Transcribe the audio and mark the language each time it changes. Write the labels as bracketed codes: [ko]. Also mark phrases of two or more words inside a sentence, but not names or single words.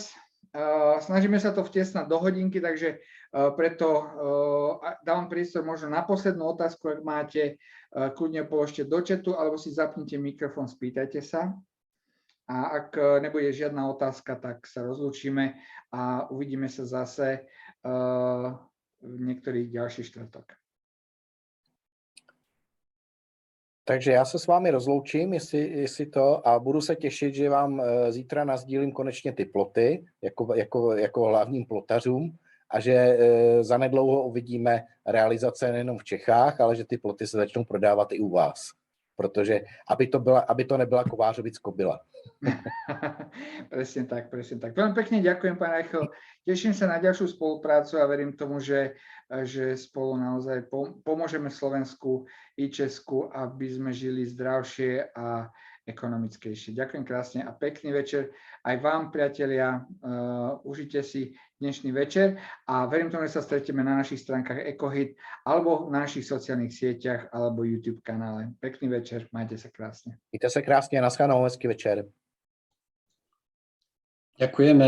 [sk] Snažíme sa to vtiesnať do hodinky, takže preto dávam priestor možno na poslednú otázku, ak máte, kľudne položte do chatu, alebo si zapnite mikrofón, spýtajte sa. A ak nebude žiadna otázka, tak sa rozlúčime a uvidíme sa zase v niektorých ďalších štvrtok. [cs] Takže já se s vámi rozloučím, jestli to, a budu se těšit, že vám zítra nasdílím konečně ty ploty, jako hlavním plotařům, a že zanedlouho uvidíme realizace nejenom v Čechách, ale že ty ploty se začnou prodávat i u vás. Protože aby to nebyla Kovářovic kobyla. [sk] Presne tak. Veľmi pekne ďakujem, pán Rachel. Teším sa na ďalšiu spoluprácu a verím tomu, že spolu naozaj pomôžeme Slovensku i Česku, aby sme žili zdravšie a ekonomickejšie. Ďakujem krásne a pekný večer aj vám, priatelia. Užite si dnešný večer a verím tomu, že sa stretieme na našich stránkach Ecohit alebo na našich sociálnych sieťach alebo YouTube kanále. Pekný večer, majte sa krásne. [cs] Mějte se krásně, naschledanou, hezký večer. [sk] Ďakujeme.